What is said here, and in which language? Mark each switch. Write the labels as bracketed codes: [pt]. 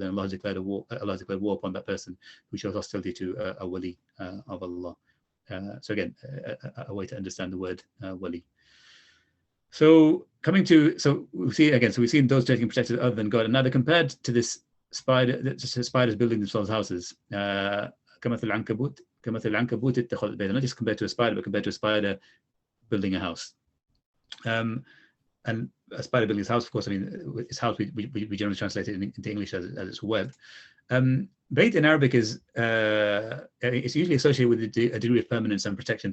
[en] And Allah has declared war upon that person who shows hostility to a wali of Allah. So again, a way to understand the word wali. So we've seen those taking protected other than God, and now they're compared to this spider, just spiders building themselves houses. [ar] كمثل العنكبوت اتخذت بيتا. [en] Not just compared to a spider, but compared to a spider building a house. And a spider building his house, of course, I mean, its house we generally translate it into English as its web. Bait in Arabic is it's usually associated with a degree of permanence and protection.